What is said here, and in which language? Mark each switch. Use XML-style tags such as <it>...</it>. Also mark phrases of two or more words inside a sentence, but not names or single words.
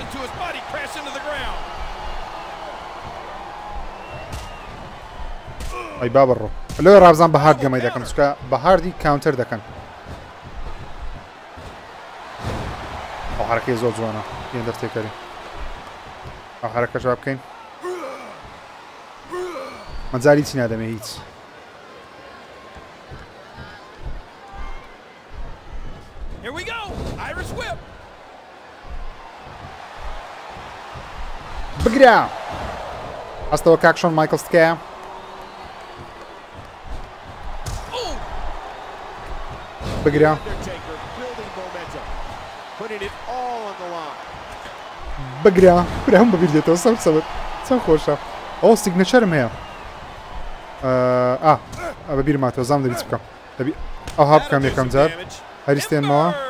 <ckb>ئەی با بڕۆ لەوێ ڕابزان بە هارد گەمەی دەکەم چکە بە هاردی کاونتەر دەکەن ئەو حرەکەی زۆر جوانە پێ دەفتێکەری ئەو حرەکەش بکەین مەجای چی نادەمێ هیچ</ckb> <en>Here we go! Irish whip!</en> <ckb>بگرە هەستەوە کاکشۆن مایکلز تکایە بگرە بگرە برا هەم بەبیر دێتەوە سەوت سەوت چەند خۆشە ئەو سیگنەچەرم هەیە بەبیر ماتەوە زام دەبی چ بکەم دەبی ئەوها بکەم یەکەم جار هەریستێنمەوە</ckb>